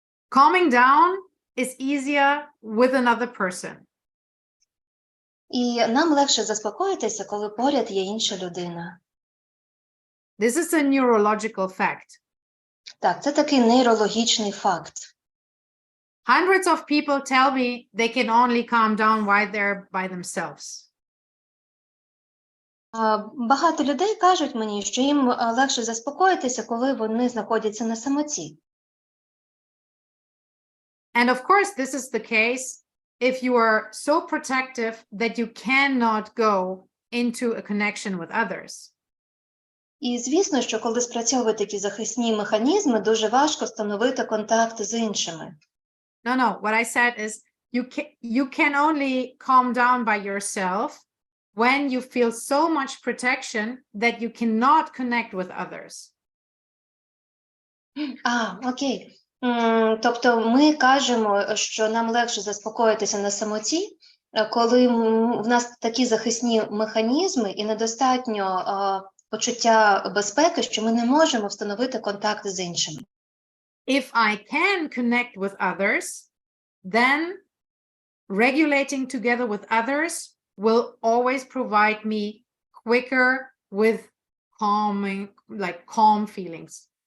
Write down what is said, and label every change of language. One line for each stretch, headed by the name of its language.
English: Calming down is easier with another person.
Ukrainian: І нам легше заспокоїтися, коли поряд є інша людина.
English: This is a neurological fact.
Ukrainian: Так, це такий нейрологічний факт.
English: Hundreds of people tell me they can only calm down while they're by themselves.
Ukrainian: Багато людей кажуть мені, що їм легше заспокоїтися, коли вони знаходяться на самоті.
English: And of course, this is the case if you are so protective that you cannot go into a connection with others.
Ukrainian: І звісно, що коли спрацьовують такі захисні механізми, дуже важко встановити контакт з іншими.
English: No, what I said is you can only calm down by yourself when you feel so much protection that you cannot connect with others.
Ukrainian: Окей. Тобто ми кажемо, що нам легше заспокоїтися на самоті, коли в нас такі захисні механізми і недостатньо почуття безпеки, що ми не можемо встановити контакт з іншими.
English: If I can connect with others, then regulating together with others will always provide me quicker with calm feelings.